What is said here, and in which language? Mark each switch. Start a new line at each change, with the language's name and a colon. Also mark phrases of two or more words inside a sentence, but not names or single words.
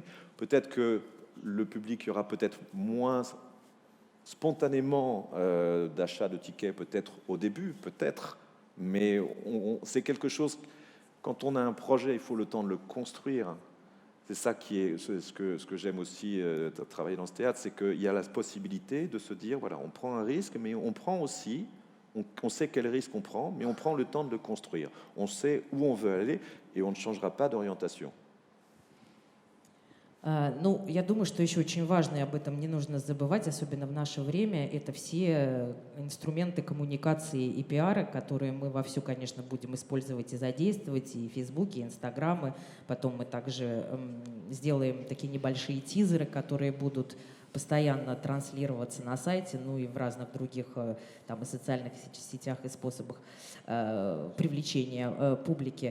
French: Peut-être que le public y aura peut-être moins spontanément d'achat de tickets, peut-être au début, peut-être, mais c'est quelque chose, quand on a un projet, il faut le temps de le construire. C'est ça qui est ce que j'aime aussi travailler dans ce théâtre, c'est qu'il y a la possibilité de se dire, voilà, on prend un risque, mais on prend aussi, on sait quel risque on prend, mais on prend le temps de le construire. On sait où on veut aller et on ne changera pas d'orientation.
Russian: Ну, я думаю, что еще очень важно, и об этом не нужно забывать, особенно в наше время, это все инструменты коммуникации и пиара, которые мы вовсю, конечно, будем использовать и задействовать, и Фейсбуке, и Инстаграмы. Потом мы также сделаем такие небольшие тизеры, которые будут постоянно транслироваться на сайте, ну и в разных других там, и социальных сетях и способах привлечения публики.